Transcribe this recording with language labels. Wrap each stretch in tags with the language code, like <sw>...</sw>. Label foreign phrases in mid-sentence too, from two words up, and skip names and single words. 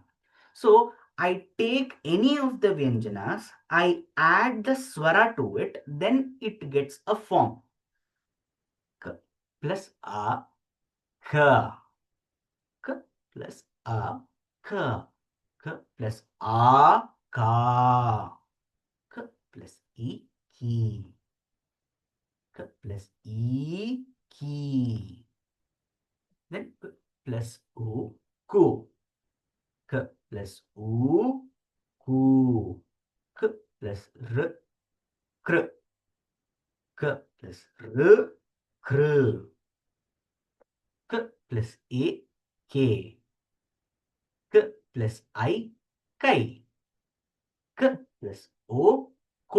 <en>So, I take any of the Vyanjanas, I add the Swara to it, then it gets a form. K plus A, K. K plus A, K. K plus A, Ka. K plus E, Ki. K plus E, Ki. Then plus u, ku. K plus u, ku. K plus r, kr. K plus r, kr. K plus a, k. K plus I, kai. K plus o, ko.</en>